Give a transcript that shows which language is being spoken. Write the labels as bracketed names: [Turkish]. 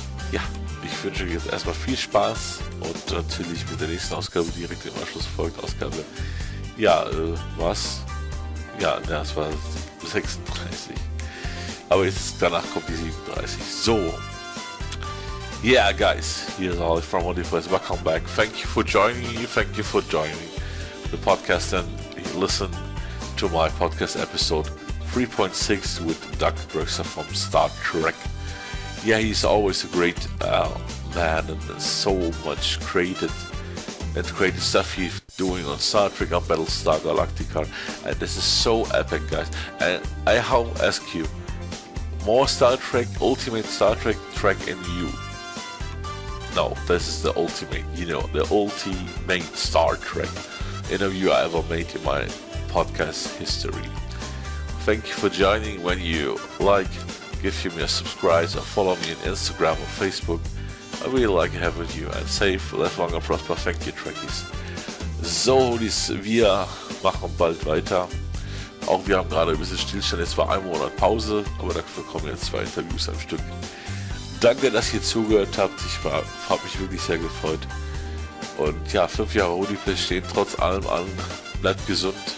[German] Ja, ich wünsche euch jetzt erstmal viel Spaß und natürlich mit der nächsten Ausgabe direkt im Anschluss folgt Ausgabe. Ja, was? Ja, das war 36. Aber jetzt danach kommt die 37. So. [English] Yeah, guys, here's Ollie from Hoodie. Welcome back. Thank you for joining me. Thank you for joining the podcast and listen to my podcast episode 3.6 with Doug Drexler from Star Trek. Yeah, he's always a great man and so much creative stuff he's doing on Star Trek, on Battlestar Galactica, and this is so epic, guys. And I ask you, more Star Trek, ultimate Star Trek in you. No, this is the ultimate, the ultimate Star Trek interview I ever made in my podcast history. Thank you for joining. When you give me a subscribe or follow me on Instagram or Facebook. I really like having you and safe, live long and prosper. Thank you, Trekkies. [German] So, wir machen bald weiter. Auch wir haben gerade ein bisschen Stillstand, jetzt war 1 Monat Pause, aber dafür kommen jetzt 2 Interviews am Stück. Danke, dass ihr zugehört habt. Ich habe mich wirklich sehr gefreut. Und ja, 5 Jahre Hoodie stehen trotz allem an. Bleibt gesund.